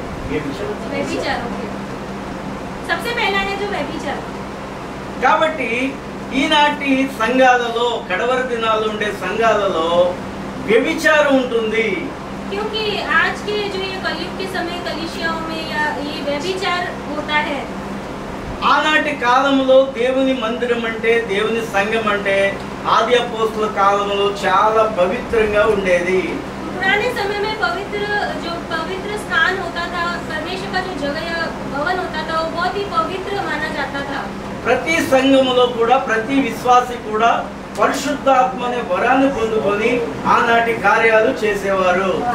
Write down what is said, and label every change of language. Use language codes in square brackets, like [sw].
[hi] व्यभिचार सबसे पहला है जो व्यभिचार। [te] కాబట్టి ఈనాటి సంఘాలలో, కడవరి దినాల్లో ఉండే సంఘాలలో వ్యభిచారం ఉంటుంది. [hi] क्योंकि आज के जो ये कलयुग के समय कलीसियाओं में या ये व्यभिचार होता है। [te] ఆనాటి కాలంలో దేవుని మందిరం అంటే, దేవుని సంఘం అంటే ఆది అపోస్తుల కాలంలో చాలా పవిత్రంగా ఉండేది. [hi] पुराने समय में पवित्र स्थान होता था, परमेश्वर का जो जगह या भवन होता था वो बहुत ही पवित्र माना जाता था। [te] ప్రతి సంఘములో కూడా ప్రతి విశ్వాసి కూడా పరిశుద్ధాత్మ అనే వరాన్ని పొందుకొని ఆనాటి కార్యాలు చేసేవారు.